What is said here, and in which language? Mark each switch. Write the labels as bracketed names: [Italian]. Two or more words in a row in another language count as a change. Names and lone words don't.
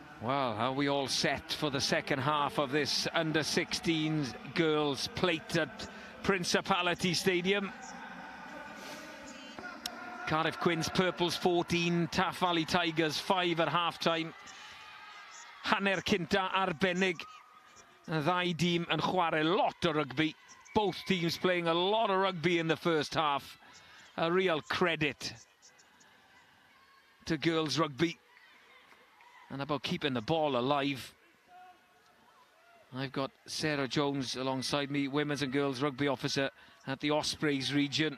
[English] Well, are we all set for the second half of this under-16s girls plate at Principality Stadium? Cardiff Quins Purples 14, Taff Valley Tigers 5 at half-time. [Welsh] Hanner cynta arbennig. Y ddau dîm yn chwarae lot o rugby. [English] Both teams playing a lot of rugby in the first half. A real credit to girls rugby. And about keeping the ball alive. I've got Sarah Jones alongside me, women's and girls rugby officer at the Ospreys region.